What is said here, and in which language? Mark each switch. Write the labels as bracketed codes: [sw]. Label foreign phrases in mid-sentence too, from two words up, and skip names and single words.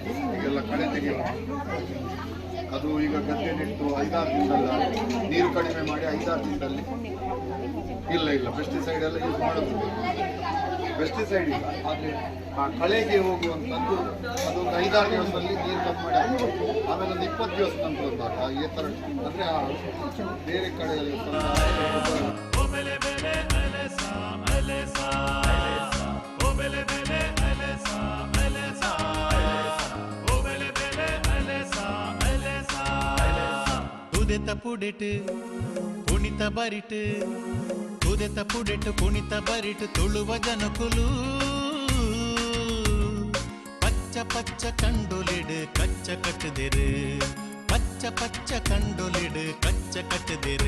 [kn] ಈಗೆಲ್ಲ ಕಳೆ ತೆಗೆಯುವಂಥದ್ದು ಅದು ಈಗ ಗದ್ದೆ ನೆಟ್ಟು 5-6 ದಿನದಲ್ಲಿ ನೀರು ಕಡಿಮೆ ಮಾಡಿ 5-6 ದಿನದಲ್ಲಿ ಇಲ್ಲ ಪೆಸ್ಟಿಸೈಡ್ ಎಲ್ಲ ಯೂಸ್ ಮಾಡೋದು. ಪೆಸ್ಟಿಸೈಡ್ ಇಲ್ಲ, ಆದರೆ ಆ ಕಳೆಗೆ ಹೋಗುವಂಥದ್ದು ಅದೊಂದು 5-6 ದಿವಸದಲ್ಲಿ ನೀರು ಕಮ್ಮಿ ಮಾಡಿ ಹಾಕ್ಬೇಕು. ಆಮೇಲೆ ಒಂದು 20 ದಿವಸ ನಂತರ ಒಂದು ಹಾಕಿ ಈ ಥರ, ಅಂದರೆ ಆ ಬೇರೆ ಕಡೆಯಲ್ಲಿ [tcy] ತುದೆತ ಪುಡೆಟ್ ಕುಣಿತ ಬರಿಟ್, ತುದೆತ ಪುಡೆಟ್ ಕುಣಿತ ಬರಿಟ್ ತುಳುವ ಜನಕುಲು ಪಚ್ಚ ಪಚ್ಚ ಕಂಡೊಲಿಡ್ ಕಚ್ಚ ಕಟ್ಟದಿರು, ಪಚ್ಚ ಪಚ್ಚ ಕಂಡೊಲಿಡ್ ಕಚ್ಚ ಕಟ್ಟದಿರು.